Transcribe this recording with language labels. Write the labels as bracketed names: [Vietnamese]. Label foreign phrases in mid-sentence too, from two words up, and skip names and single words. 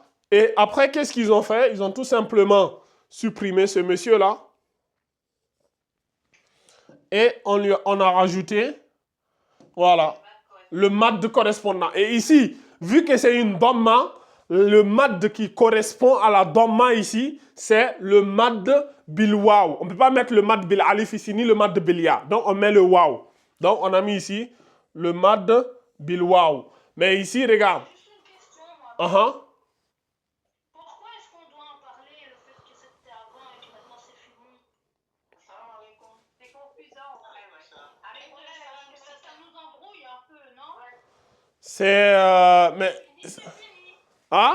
[French] Et après, qu'est-ce qu'ils ont fait? Ils ont tout simplement supprimé ce monsieur-là. Et on a rajouté, voilà, le mad correspondant. Et ici, vu que c'est une dhamma, le mad qui correspond à la dhamma ici, c'est le [Arabic] مد بالواو. [French] On ne peut pas mettre le [Arabic] مد بالألف [French] ici, ni le [Arabic] مد بالياء. [French] Donc, on met le waw. Donc, on a mis ici le [Arabic] مد بالواو. [French] Mais ici, regarde. Pourquoi est-ce qu'on doit en parler, le fait que c'était avant et que maintenant c'est fini? C'est confusant, ça nous embrouille un peu, non? Mais... Hein?